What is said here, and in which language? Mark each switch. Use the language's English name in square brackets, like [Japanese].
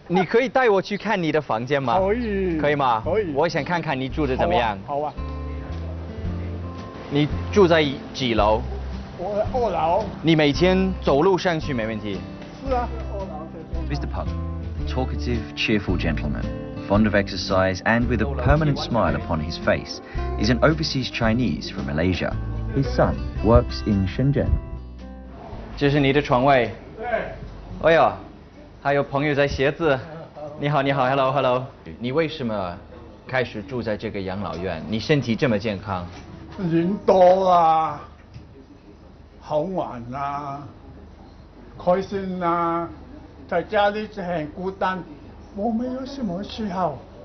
[Chinese] 你可以带我去看你的房间吗？可以。可以吗？可以。我想看看你住的怎么样。好啊。你住在几楼？我2楼。你每天走路上去没问题？是啊，2楼。 [English] Mr. Pug, talkative, cheerful gentleman, fond of exercise and with a permanent smile upon his face, is an overseas Chinese from Malaysia. His son works in Shenzhen. [Chinese] 这是你的床位。对。哎呀，还有朋友在写字。你好，你好 ， [English] Hello Hello。 [Chinese] 你为什么开始住在这个养老院？你身体这么健康？人多啊，好玩啊，开心啊，在家里就很孤单，我没有什么嗜好。